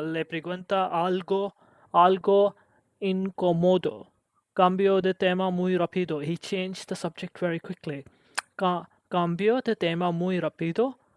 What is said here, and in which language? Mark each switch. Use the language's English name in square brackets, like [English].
[Spanish] Le pregunta algo incómodo. Cambio de tema muy rápido. [English] He changed the subject very quickly. [Spanish] Cambio de tema muy rápido.